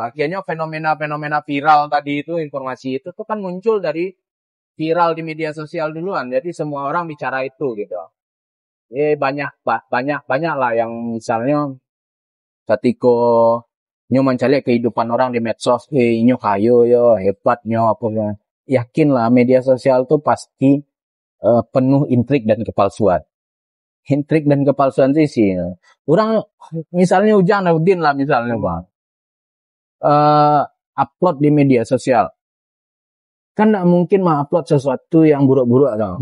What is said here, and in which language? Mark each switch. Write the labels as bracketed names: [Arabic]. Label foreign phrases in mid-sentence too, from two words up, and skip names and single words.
[Indonesian] Akhirnya fenomena viral tadi itu, informasi itu tuh kan muncul dari viral di media sosial duluan. Jadi semua orang bicara itu gitu. Banyak lah yang misalnya ketika nyo mencari kehidupan orang di medsos, [Minangkabau] nyo kayo yo hebat nyo apa, [Indonesian] yakinlah media sosial tuh pasti penuh intrik dan kepalsuan. Intrik dan kepalsuan sih. Orang misalnya Ujang Udin lah misalnya bang, upload di media sosial, kan tidak mungkin upload sesuatu yang buruk-buruk dong.